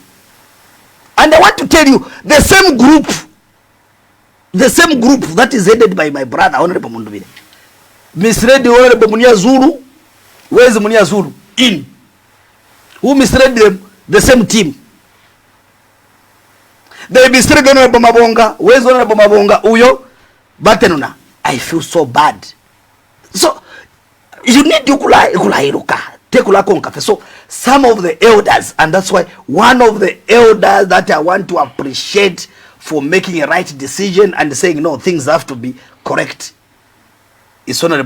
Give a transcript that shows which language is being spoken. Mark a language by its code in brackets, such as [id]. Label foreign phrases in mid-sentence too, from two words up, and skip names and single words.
[en] And I want to tell you, the same group that is headed by my brother, Honorable Mundubire, misread the Honorable Munia Zulu. Where is Munia Zulu? In. Who misread them? The same team. They misread Honorable Mabonga. Where is Honorable Mabonga? [bem] Uyo. Batenuna. [en] I feel so bad. So, you need to kulairuka. So some of the elders, and that's why one of the elders that I want to appreciate for making a right decision and saying no, things have to be correct, is Honorable.